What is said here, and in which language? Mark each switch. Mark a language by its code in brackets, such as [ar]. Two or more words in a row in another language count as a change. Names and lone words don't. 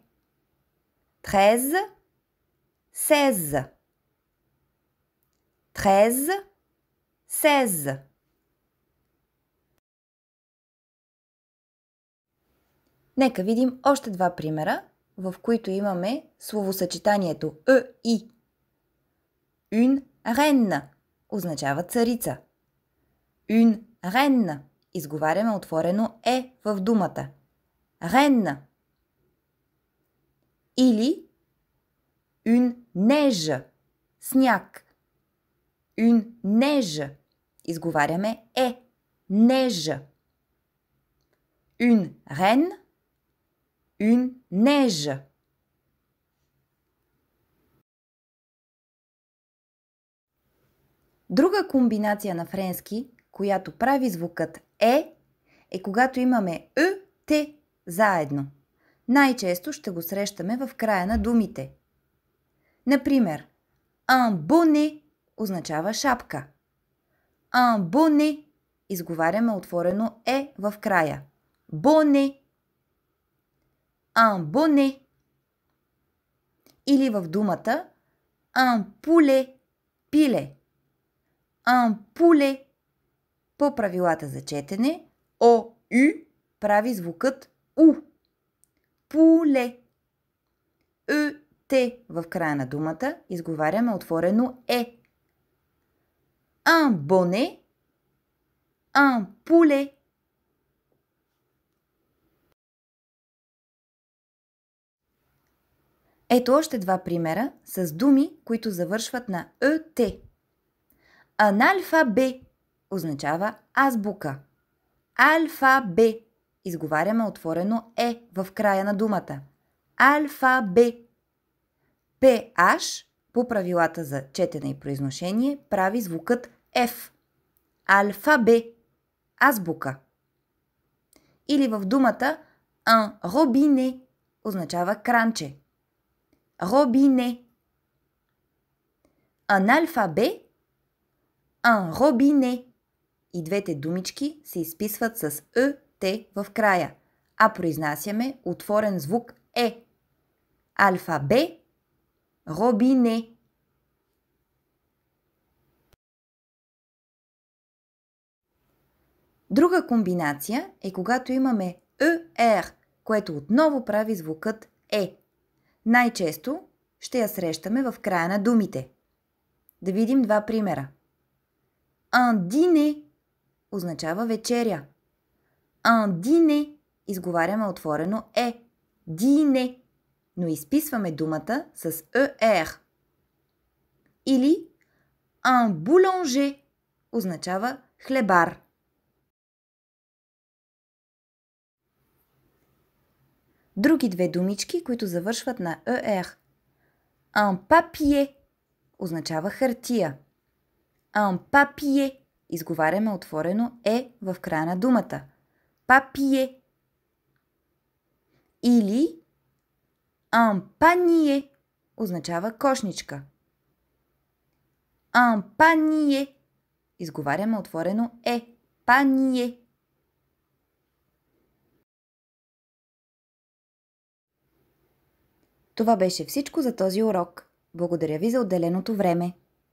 [bg] 13. 16. 13. 16. Нека видим още два примера, в които имаме словосъчетанието и. [fr] Une reine [bg] означава царица. [fr] Une reine [bg] изговаряме отворено Е в думата. [fr] Reine. Или une neige сняг. Une neige [bg] изговаряме Е. [fr] Neige. Une reine. Une neige. [bg] Друга комбинация на френски, която прави звукът е когато имаме т заедно. Най-често ще го срещаме в края на думите. Например, [fr] un bonnet [bg] означава шапка. [fr] Un bonnet [bg] изговаряме отворено Е в края. [fr] Bonnet. Un bonnet. [bg] Или в думата [fr] un poulet [bg] пиле. [fr] Un poulet. [bg] По правилата за четене ОЮ прави звукът У. [fr] Poulet. [bg] Т в края на думата изговаряме отворено Е. [fr] Un bonnet. Un poulet. [bg] Ето още два примера с думи, които завършват на ЕТ. Аналфабе означава азбука. Алфабе изговаряме отворено Е в края на думата. [fr] Алфабе. [bg] PH по правилата за четене и произношение прави звукът F. Алфабе. Азбука. Или в думата [fr] un robinet [bg] означава кранче. [fr] Robinet. Un alphabet, un robinet. [bg] И двете думички се изписват с Т в края, а произнасяме отворен звук Е. [fr] alphabet, robinet. [bg] Друга комбинация е когато имаме ЕР, което отново прави звукът Е. Най-често ще я срещаме в края на думите. Да видим два примера. [fr] Un dîner [bg] означава вечеря. [fr] Un dîner [bg] изговаряме отворено Е. Dîner, но изписваме думата с ЕР. Или [fr] un boulanger [bg] означава хлебар. Други две думички, които завършват на ЕР. [fr] Un papier [bg] означава хартия. [fr] Un papier [bg] изговаряме отворено Е в края на думата. Papier. Или [fr] un panier [bg] означава кошничка. [fr] Un panier [bg] изговаряме отворено Е. [fr] Panier. [bg] Това беше всичко за този урок. Благодаря ви за отделеното време.